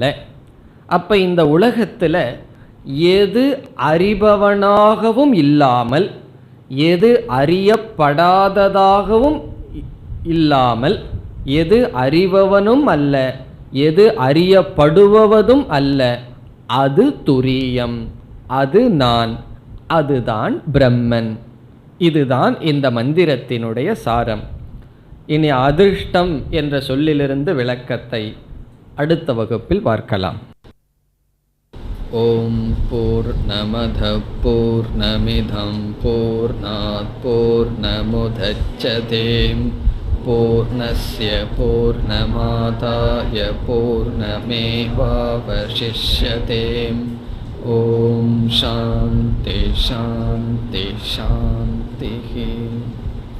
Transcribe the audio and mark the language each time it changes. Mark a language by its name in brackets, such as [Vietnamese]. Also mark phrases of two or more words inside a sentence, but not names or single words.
[Tamil] அப்போ இந்த உலகத்தில் எது அறிபவனாகவும் இல்லாமல், எது அறியப்படாததாகவும் இல்லாமல், எது அறிபவனும் அல்ல, எது அறியப்படுவதும் அல்ல, அது துரியம், அது நான், அதுதான் பிரம்மன். இதுதான் இந்த மந்திரத்தினுடைய சாரம். இனி அதிர்ஷ்டம் என்ற சொல்லிலிருந்து விளக்கத்தை அடுத்த வகுப்பில் பார்க்கலாம். [Sanskrit] ओम् पूर्णमद पूर्णमिदम् पूर्णात् पूर्णमुदच्यते पूर्णस्य पूर्णमादाय पूर्णमेवावशिष्यते. ओम् शान्ति शान्ति शान्ति.